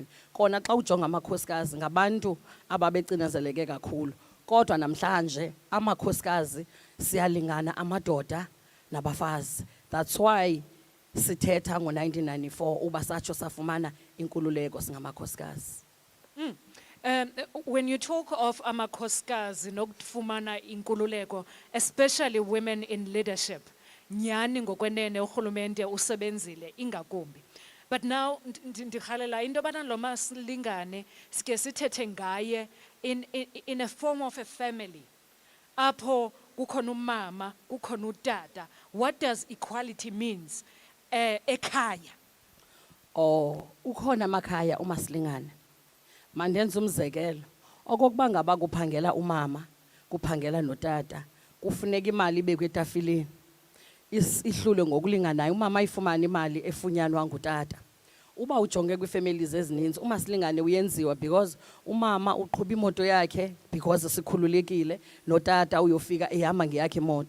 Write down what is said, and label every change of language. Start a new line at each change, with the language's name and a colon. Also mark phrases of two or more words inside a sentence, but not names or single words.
Xhosa: Kona xa ujonga amakhosikazi ngabantu ababecinazeleke kakhulu, kodwa namhlanje amakhosikazi siyalingana, amadoda nabafazi.
English: That's why
Xhosa: sithetha ngo-1994 uba satsho safumana inkululeko singamakhosikazi.
English: When you talk of
Xhosa: amakhosikazi nokufumana inkululeko,
English: especially women in leadership,
Xhosa: nyani ngokwenene urhulumente usebenzile ingakumbi.
English: But now
Xhosa: ndikhalela into yobana lo masilingane sike sithethe ngaye
English: in a form of a family,
Xhosa: apho kukhona umama kukhona utata.
English: What does equality means ekhaya?
Xhosa: Ukhona amakhaya umasilingane. Mandenze umzekelo, okokuba ngaba kuphangela umama, kuphangela notata, kufuneka imali ibe kwetafileni, ihlule ngokulinganayo. Umama ayifumane imali efunyanwa ngutata. Uba ujonge kwii-families ezininzi umasilingane uyenziwa because umama uqhuba imoto yakhe because sikhululekile, notata uyofika ehamba ngeyakhe imoto.